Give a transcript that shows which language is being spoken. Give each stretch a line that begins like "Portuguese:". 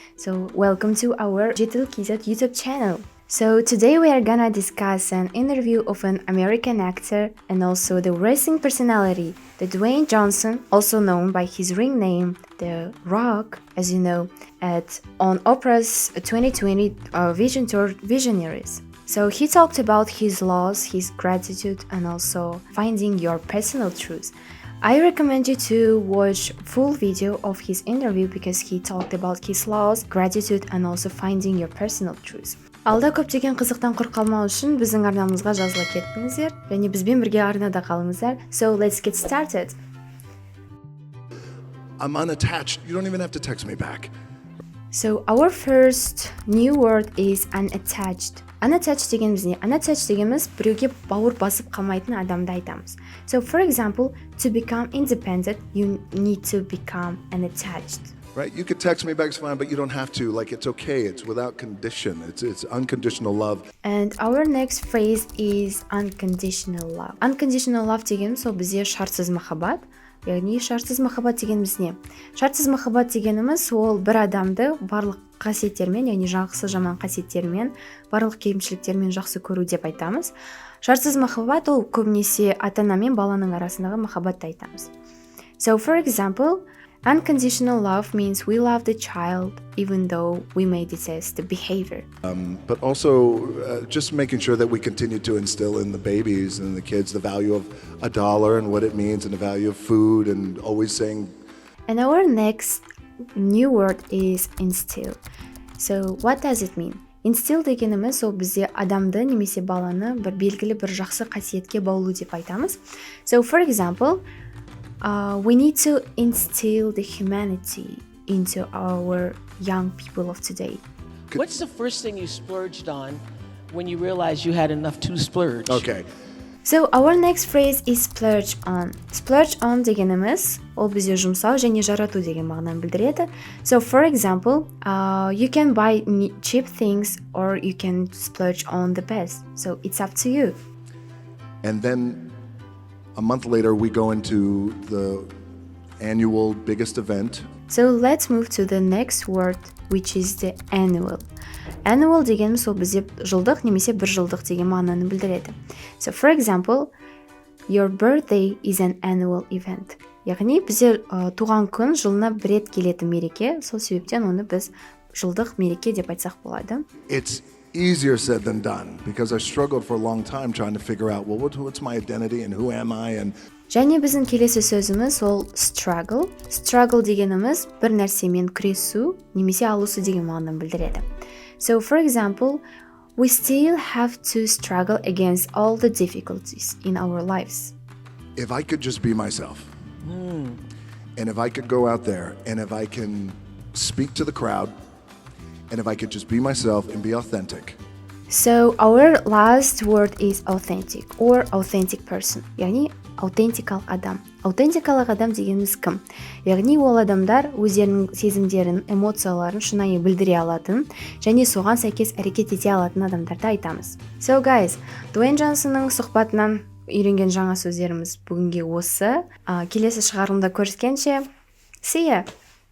English: So, welcome to our Жайтл KZ YouTube channel. So, today we are gonna discuss an interview of an American actor and also the racing personality, the Duэйн Джонстың, also known by his ring name, The Rock, as you know, on Oprah's 2020 Vision Tour Visionaries. So, he talked about his loss, his gratitude, and also finding your personal truth. I recommend you to watch full video of his interview because he talked about his loss, gratitude and also finding your personal truth.
Kazakh: Алда көптеген қызықтан құр қалмау үшін біздің арнамызға жазыла кеттіңіздер және бізбен бірге арнада қалыңыздар.
English: So let's get started. I'm unattached. You don't even have to text me back. So our first new word is unattached.
Kazakh: Unattached дегеніміз не? Unattached дегеніміз біреуге бауыр басып қалмайтын адамды айтамыз.
English: So for example, to become independent, you need to become unattached. Right? You could text me back, it's fine, but you don't have to. Like, it's okay. It's without condition. It's unconditional love. And our next phrase is unconditional love.
Kazakh: Unconditional love дегеніміз ол бізде шартсыз махаббат. Яғни шартсыз махаббат дегеніміз не? Шартсыз махаббат дегеніміз ол бір адамды барлық қасиеттермен, яғни жақсы жаман қасиеттермен, барлық кемшіліктермен жақсы көру деп айтамыз. Шартсыз махаббат ол көбінесе ата-ана мен баланың арасындағы махаббатты айтамыз.
English: So for example, unconditional love means we love the child even though we may detest the behavior. But also just making sure that we continue to instill in the babies and the kids the value of $1 and what it means and the value of food and always saying. And our next new word is instill. So what does it mean?
Kazakh: Instill дегеніміз ол бізде адамды немесе баланы бір белгілі бір жақсы қасиетке баулу деп айтамыз.
English: So for example, we need to instill the humanity into our young people of today. What's the first thing you splurged on when you realized you had enough to splurge? Okay. So our next phrase is splurge on. Splurge on дегеніміз ол бізде жұмсау және жарату деген мағынаны білдіреді. So for example, you can buy cheap things or you can splurge on the best. So it's up to you. And then a month later, we go into the annual biggest event. So let's move to the next word, which is the annual. Annual дегеніміз ол бізде жылдық немесе бір жылдық деген мағынаны білдіреді. So for example, your birthday is an annual event.
Kazakh: Яғни бізде туған күн жылына бір рет келетін мереке, сол себептен оны біз жылдық мереке деп айтсақ болады.
English: It's easier said than done because I struggled for a long time trying to figure out, well, what's my identity and who am I? And
Kazakh: және біздің келесі сөзіміз ол struggle. Struggle дегеніміз бір нәрсемен күресу немесе алысу деген мағынаны білдіреді.
English: So for example, we still have to struggle against all the difficulties in our lives. if I could just be myself, and if I could go out there, and if I can speak to the crowd, and if I could just be myself and be authentic. So our last word is authentic or authentic person.
Kazakh: яғни аутентикалық адам. Аутентикалық адам дегеніміз кім? Яғни ол адамдар өздерінің сезімдерін, эмоцияларын шынайы білдіре алатын және соған сәйкес әрекет ете алатын адамдарды айтамыз.
English: So guys,
Kazakh: Дуэйн Джонстың сұқбатынан үйренген жаңа сөздеріміз бүгінге осы. Келесі шығарылымда көріскенше,
English: see ya!